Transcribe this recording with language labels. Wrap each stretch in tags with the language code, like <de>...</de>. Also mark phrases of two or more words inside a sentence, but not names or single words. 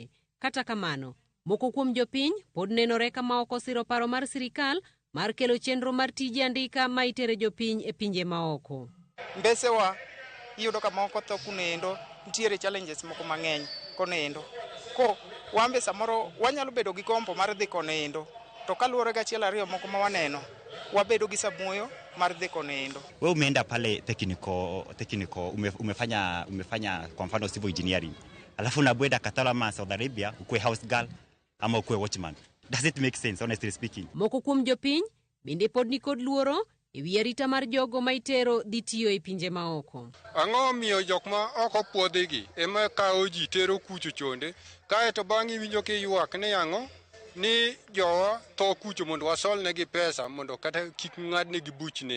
<luo>Kata kamano, moko kuom jopiny pod nenore kama ok osiro paro mar sirikal mar kelo chenro mar tije andika ma itere jopiny e pinje maoko. Mbesewa iyudo ka moko to kunendo nitiere challenges moko mang'eny konendo. Ko wambe samoro wanyalo bedo gi gombo mar dhi konendo. To kaluwore ga achiel ariyo moko ma waneno, wabedo gi samuoyo mar dhi konendo.</luo> <sw>Wewe umeenda pale technical umefanya kwa mfano</sw> <en>civil engineering.</en> <sw>Alafu unabwenda Qatar ama Saudi Arabia ukue</sw> <en>house girl</en> <sw>ama ukue watchman.</sw> <en>Does it make sense, honestly speaking?</en> <luo>Moko kuom jopiny bende pod ni kod luoro e wi arita mar jogo ma itero dhi tiyo e pinje maoko. Ang'o miyo jok ma oko puodhigi ema kawo ji tero kucho chonde, kae to bang'i winjo kiywak ni ang'o ni jowa to kucho mondo wasol negi pesa mondo kata kik ng'ad negi buchne.</luo>